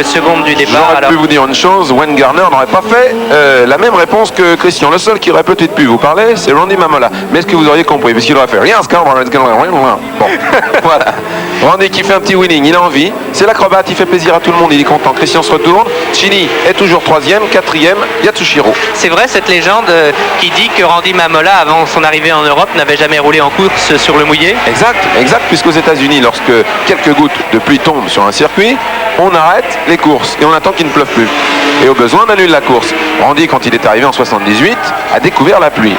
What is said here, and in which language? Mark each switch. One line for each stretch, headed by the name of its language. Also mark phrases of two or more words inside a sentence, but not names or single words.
French: J'aurais pu vous dire une chose, Wayne Garner n'aurait pas fait fait la même réponse que Christian. Le seul qui aurait peut-être pu vous parler, c'est Randy Mamola. Mais est-ce que vous auriez compris? Parce qu'il aurait fait rien. Bon, voilà. Randy qui fait un petit winning, il a envie. C'est l'acrobate, il fait plaisir à tout le monde, il est content. Christian se retourne. Chini est toujours 3e, 4e, Yatsushiro. C'est vrai cette légende qui dit que Randy Mamola, avant son arrivée en Europe, n'avait jamais roulé en course sur le mouillé? Exact, puisqu'aux États-Unis, lorsque quelques gouttes de pluie tombent sur un circuit, on arrête les courses et on attend qu'il ne pleuve plus. Et au besoin, on annule la course. Randy, quand il est arrivé en 78, a découvert la pluie.